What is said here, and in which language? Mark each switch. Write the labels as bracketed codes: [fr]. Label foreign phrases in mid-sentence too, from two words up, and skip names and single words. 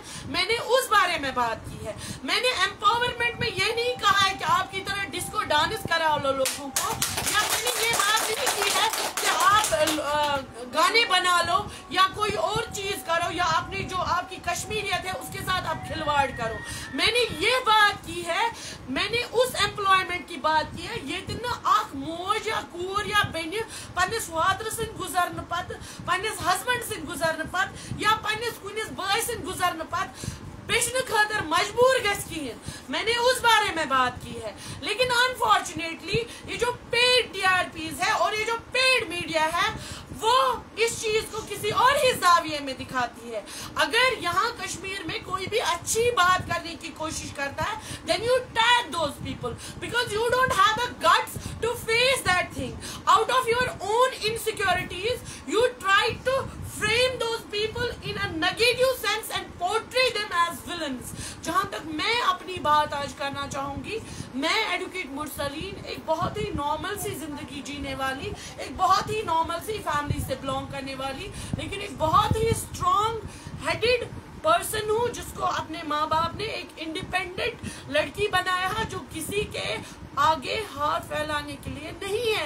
[hi] मैंने उस बारे में बात की है। मैंने एम्पावरमेंट में ये नहीं कहा है कि आपकी तरह [en] disco dance [hi] करा लो लोगों को, या मैंने ये बात नहीं की है कि आप गाने बना लो या कोई और चीज करो या अपनी जो आपकी कश्मीरियत है उसके साथ आप खिलवाड़ करो। मैंने ये बात की है, मैंने उस एम्प्लॉयमेंट की बात की है [ks] ये अख मोज या कूर या बेन पन्निस वादर सिंह गुजरन पत, पन्निस हस्बैंड सिंह गुजरन पत या पन्निस कुनिस बाय सिंह गुजरन पत बेचने खातर मजबूर गई। [hi] मैंने उस बारे में बात की है। लेकिन अनफॉर्चुनेटली ये जो [en] paid TRPs [hi] है और ये जो [en] paid media [hi] है वो इस चीज को किसी और ही जाविये में दिखाती है। अगर यहाँ कश्मीर में कोई भी अच्छी बात करने की कोशिश करता है [en] then you tag those people because you don't have the guts to face that thing out of your own insecurities. you try to frame those people in a negative sense and portray them as villains। [hi] जहां तक मैं अपनी बात आज करना चाहूंगी, मैं एडवोकेट मुरसलीन एक बहुत ही नॉर्मल सी जिंदगी जीने वाली, एक बहुत ही नॉर्मल सी फैमिली से बिलोंग करने वाली, लेकिन एक बहुत ही [en] strong headed person [hi] हूँ जिसको अपने माँ बाप ने एक इंडिपेंडेंट लड़की बनाया है जो किसी के आगे हाथ फैलाने के लिए नहीं है।